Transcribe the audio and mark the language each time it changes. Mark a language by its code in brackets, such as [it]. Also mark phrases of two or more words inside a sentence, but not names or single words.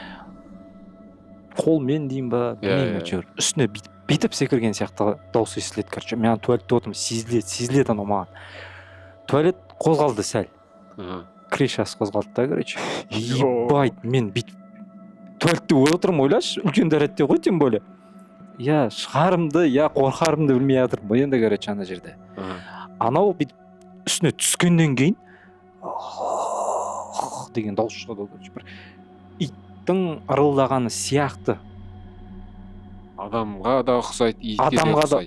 [kk] Қолмен деймін ба, білмеймін әйтеуір. Үстіне бүйтіп секірген сияқты дауыс естіледі, короче. Мен туалетте отырмын, сезіледі анау маған. Туалет қозғалды сәл. Крышасы қозғалды да, короче. Ебать, мен бүйтіп туалетте отырмын, ойлашы, үлкен дәретте ғой, [ru] тем более. [kk] Я шығарымды, я қорқарымды білмей жатырмын ғой енді, короче, ана жерде. Анау бүйтіп үстіне түскеннен кейін деген дауыс шығады, короче. Бір иттің ырылдағаны сияқты. Адамға да ұқсайды, итке де ұқсайды.